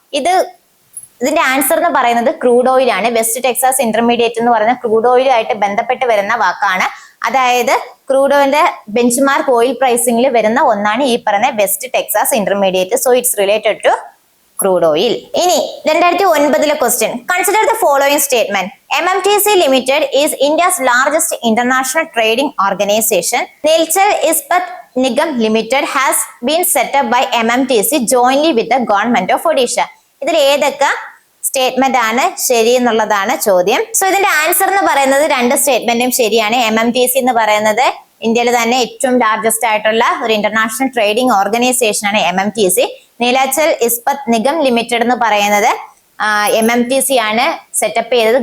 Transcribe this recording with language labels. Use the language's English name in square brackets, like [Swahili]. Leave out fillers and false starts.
[Malayalam] ഇതിന്റെ ആൻസർ എന്ന് പറയുന്നത് ക്രൂഡ് ഓയിൽ ആണ്. വെസ്റ്റ് ടെക്സാസ് ഇന്റർമീഡിയറ്റ് എന്ന് പറയുന്ന ക്രൂഡ് ഓയിലുമായിട്ട് ബന്ധപ്പെട്ട് വരുന്ന വാക്കാണ്. അതായത് ക്രൂഡ് ഓയിലിന്റെ ബെഞ്ച് മാർക്ക് ഓയിൽ പ്രൈസിംഗിൽ വരുന്ന ഒന്നാണ് ഈ പറയുന്ന west Texas intermediate. [English] So it's related to crude oil. [Malayalam] ഇനി [English] 2009 question, consider the following statement. MMTC Limited is India's largest international trading organization. Nilchal Ispat Nigam Limited has been set up by MMTC jointly with the government of Odisha. [Malayalam] ഇതിൽ ഏതൊക്കെ statement ആണ് ശരി എന്നുള്ളതാണ് ചോദ്യം. So ഇതിന്റെ answer എന്ന് പറയുന്നത് രണ്ട് സ്റ്റേറ്റ്മെന്റും ശരിയാണ്. MMTC എന്ന് പറയുന്നത് ഇന്ത്യയിൽ തന്നെ ഏറ്റവും ലാർജസ്റ്റ് ആയിട്ടുള്ള ഒരു ഇന്റർനാഷണൽ ട്രേഡിംഗ് ഓർഗനൈസേഷൻ ആണ് MMTC. നീലാചൽ ഇസ്പത് നിഗം ലിമിറ്റഡ് എന്ന് പറയുന്നത് MMTC ആണ് സെറ്റപ്പ് ചെയ്തത്.